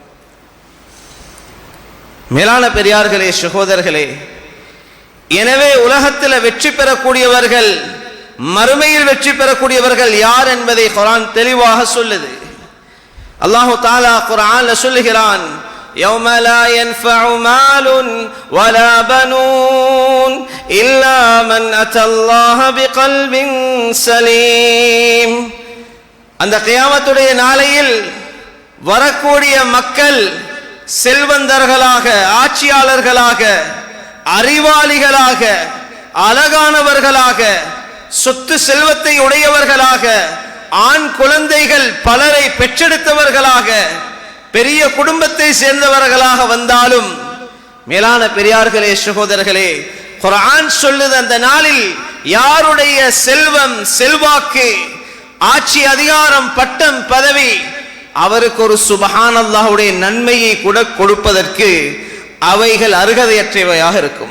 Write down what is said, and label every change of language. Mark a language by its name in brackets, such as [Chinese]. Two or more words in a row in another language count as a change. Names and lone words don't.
[Tamil] மேலான பெரியார்களே, சகோதரர்களே, எனவே உலகத்தில் வெற்றி பெறக்கூடியவர்கள், மறுமையில் வெற்றி பெறக்கூடியவர்கள் யார் என்பதை குர்ஆன் தெளிவாக சொல்லுது. [Arabic] الله تعالى [Tamil] குர்ஆன்ல சொல்லுகிறான், [Arabic] يَوْمَ لَا يَنْفَعُ مَالٌ وَلَا بَنُونَ إِلَّا مَنْ أَتَى اللَّهَ بِقَلْبٍ سَلِيمٍ. [Tamil] அந்த கியாமத்துடைய நாளையில் வரக்கூடிய மக்கள் செல்வந்தர்களாக, ஆட்சியாளர்களாக, அறிவாளிகளாக, அழகானவர்களாக, சொத்து செல்வத்தை உடையவர்களாக, ஆண் குழந்தைகள் பலரை பெற்றெடுத்தவர்களாக, பெரிய குடும்பத்தை சேர்ந்தவர்களாக வந்தாலும், மேலான பெரியார்களே, சகோதரர்களே, குர்ஆன் சொல்லுது அந்த நாளில் யாருடைய செல்வம், செல்வாக்கு, ஆட்சி அதிகாரம், பட்டம், பதவி அவருக்கு ஒரு சுப்ஹானல்லாஹ்வுடைய நன்மையை கூட கொடுப்பதற்கு அவைகள் அருகதையற்றவையாக இருக்கும்.